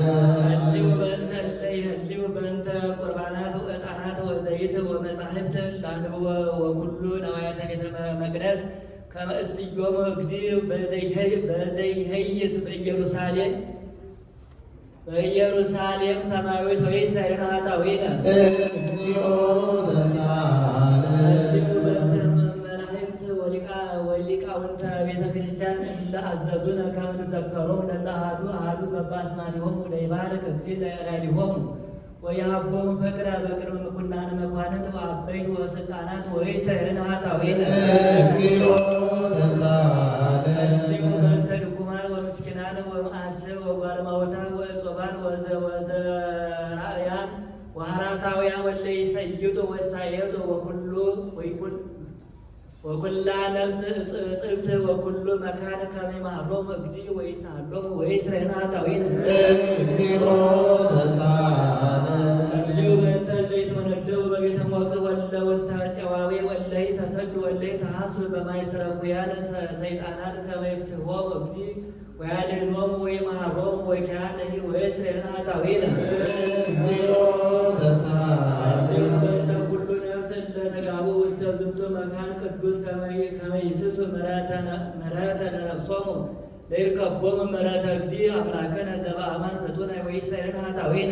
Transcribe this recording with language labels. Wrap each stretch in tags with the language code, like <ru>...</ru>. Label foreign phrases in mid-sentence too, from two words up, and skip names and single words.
<gez>በእንተ እለ ይህልው በእንተ ቁርባናት ወዕጣናት ወዘይት ወመጻሕፍት ለአንብቦ ወኩሉ ነዋያተ ቤተ መቅደስ ከመ እስትዮሙ እግዚእ በዘይሄይስ በኢየሩሳሌም ሰማያዊት ወይስረይለነ ኃጣውኢነ እግዚኦ ተሳሃለ በእንተ መላእክት ወሊቃውንተ ቤተ ክርስቲያን እለ አዘዙነ ከመ ንዘከሮሙ ለእለ አሐዱ በበአስማቲሆሙ ለይባርክ እግዚእ ላዕሌሆሙ ወየሀቦሙ ፍቅረ በቅድመ ምኵናነ መኳንንት ወአበይት ወሥልጣናት ወይስረይለነ ኃጣውኢነ እግዚኦ ተሳሃለ በእንተ ድኩማን ወምስኪናን ወመአስር ወጓለማውታ ወእጾባን ወዘራእያን ወሐራሳውያን ወእለ ይሰይጡ ወሳየጡ ወኩላ ነፍስ እጽብት ወኩሉ መካን ከመ ይምሃሮሙ እግዚእ ወይሳሎሙ ወይስረይለነ ኃጣውኢነ እግዚኦ ተሳሃለ በእንተ እለ ይትመነደቡ በቤተ ሞቅ ወእለ ውስተ ፄዋዌ ወእለ ይተሰዱ ወእለ ይተሐስሱ በማእሰረ ኩያን ሰይጣናት ከመ ይፍትሖሙ እግዚእ ወያድኅኖሙ ወይምሃሮሙ ወኪያነሂ ወይስረይለነ ኃጣውኢነ እግዚኦ ተሳሃለ በእንተ ኩሉ ነፍስ እለ ተጋቡ ውስተ ዝንቱ መካን ቅዱስ ከመ ይስሱ ምሕረተ ለነፍሶሙ ለይርከቦም ምሕረተ እግዚእ አምላከነ ዘበአማን ፍጡነ ወኢስራኤልን ኃጣውኢነ</gez>